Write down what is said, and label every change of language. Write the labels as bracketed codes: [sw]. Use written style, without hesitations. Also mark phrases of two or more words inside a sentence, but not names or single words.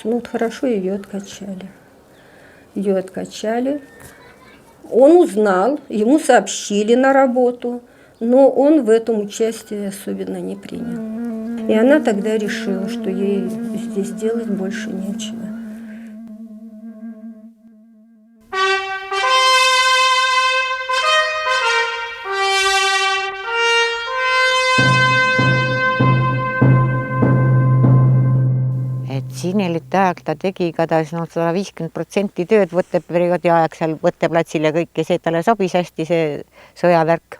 [ru] Ну вот хорошо, ее откачали. Он узнал, ему сообщили на работу, но он в этом участие особенно не принял. И она тогда решила, что ей здесь делать больше нечего. [et] Sinelite ajal ta tegi igatahes 150% tööd võtteperioodi aeg seal võtteplatsil ja kõik ja see talle sobis hästi see sõjavärk.